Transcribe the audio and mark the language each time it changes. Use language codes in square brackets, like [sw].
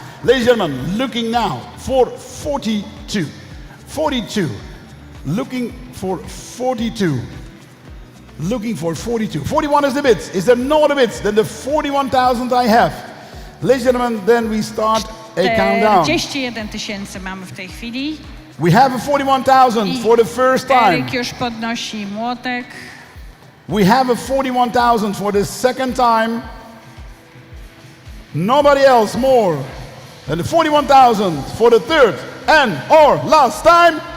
[en] Ladies and gentlemen, looking now for 42. 42. Looking for 42. Looking for 42. 41 is the bid. Is there no other bids than the 41,000 I have? Ladies and gentlemen, then we start a countdown. [pl] 41 tysięcy mamy w tej chwili. [en] We have a 41,000 for the first time. [pl] Eryk już podnosi młotek. [en] We have a 41,000 for the second time. Nobody else more than the 41,000 for the third and or last time.